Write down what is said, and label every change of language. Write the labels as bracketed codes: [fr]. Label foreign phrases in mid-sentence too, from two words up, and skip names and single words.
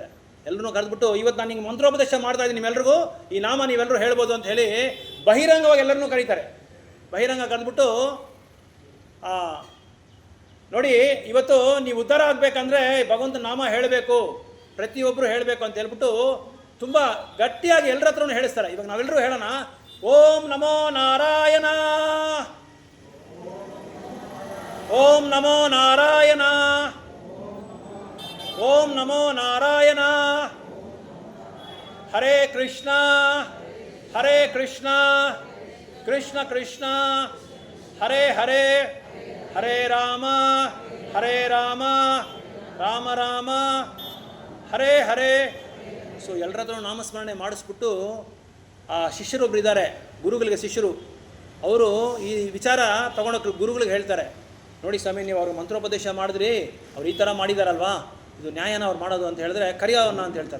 [kn] ಎಲ್ಲರೂ ಕರೆದ್ಬಿಟ್ಟು ಇವತ್ತು ನಾನು ನಿಮ್ಗೆ ಮಂತ್ರೋಪದೇಶ ಮಾಡ್ತಾ ಇದ್ದೀನಿ, ನಿಮ್ಮೆಲ್ರಿಗೂ ಈ ನಾಮ ನೀವೆಲ್ಲರೂ ಹೇಳ್ಬೋದು ಅಂತ ಹೇಳಿ ಬಹಿರಂಗವಾಗಿ ಎಲ್ಲರನ್ನೂ ಕರೀತಾರೆ. ಬಹಿರಂಗ ಕರೆದ್ಬಿಟ್ಟು ನೋಡಿ, ಇವತ್ತು ನೀವು ಉದ್ಧಾರ ಆಗಬೇಕಂದ್ರೆ ಭಗವಂತನ ನಾಮ ಹೇಳಬೇಕು, ಪ್ರತಿಯೊಬ್ಬರು ಹೇಳಬೇಕು ಅಂತ ಹೇಳ್ಬಿಟ್ಟು ತುಂಬ ಗಟ್ಟಿಯಾಗಿ ಎಲ್ಲರ ಹತ್ರನೂ ಹೇಳಿಸ್ತಾರೆ. ಇವಾಗ ನಾವೆಲ್ಲರೂ ಹೇಳೋಣ, [sa] ಓಂ ನಮೋ ನಾರಾಯಣ, ಓಂ ನಮೋ ನಾರಾಯಣ, ಓಂ ನಮೋ ನಾರಾಯಣ, ಹರೇ ಕೃಷ್ಣ ಹರೇ ಕೃಷ್ಣ ಕೃಷ್ಣ ಕೃಷ್ಣ ಹರೇ ಹರೇ, ಹರೇ ರಾಮ ರಾಮ ರಾಮ ಹರೇ ಹರೇ. [kn] ಸೊ ಎಲ್ಲರ ಹತ್ರ ನಾಮಸ್ಮರಣೆ ಮಾಡಿಸ್ಬಿಟ್ಟು ಆ ಶಿಷ್ಯರೊಬ್ರು ಇದ್ದಾರೆ, ಗುರುಗಳಿಗೆ ಶಿಷ್ಯರು, ಅವರು ಈ ವಿಚಾರ ತಗೊಂಡೋಗಿ ಗುರುಗಳಿಗೆ ಹೇಳ್ತಾರೆ, ನೋಡಿ ಸ್ವಾಮಿ, ನೀವು ಅವ್ರಿಗೆ ಮಂತ್ರೋಪದೇಶ ಮಾಡಿದ್ರಿ, ಅವ್ರು ಈ ಥರ ಮಾಡಿದಾರಲ್ವಾ, ಇದು ನ್ಯಾಯನ ಅವ್ರು ಮಾಡೋದು ಅಂತ ಹೇಳಿದ್ರೆ ಕರಿಯೋಣ ಅಂತ ಹೇಳ್ತಾರೆ.